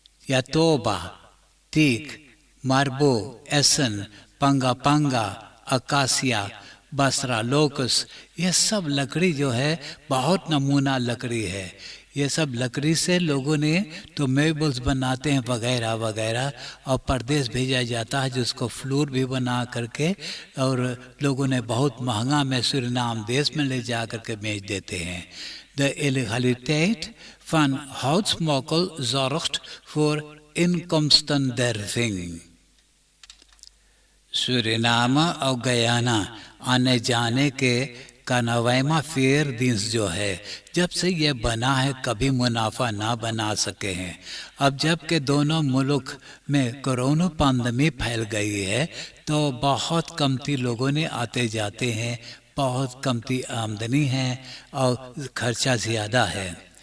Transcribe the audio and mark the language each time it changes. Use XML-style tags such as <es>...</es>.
<hi>यातोबा, teak, मार्बो, एसन, पंगा पंगा, acacia, Basra, locus, ये सब लकड़ी जो है बहुत नमूना लकड़ी है। ये सब लकड़ी से लोगों ने तो मेबल्स बनाते हैं वगैरह वगैरह, और परदेश भेजा जाता है जिसको फ्लूर भी बना करके, और लोगों ने बहुत महंगा में सूरीनाम देश में ले जा करके बेच देते हैं।</hi> <nl>De illegaliteit van houtsmokkel zorgt voor inkomstenderving।</nl> <hi>Suriname और गयाना आने जाने के कानवाइमा फेयर दिन्स जो है, जब से ये बना है कभी मुनाफा ना बना सके हैं। अब जब के दोनों मुल्क में कोरोना पैंडेमिक फैल गई है तो बहुत कमती लोगों ने आते जाते हैं, बहुत कमती आमदनी है और खर्चा ज़्यादा है।</hi>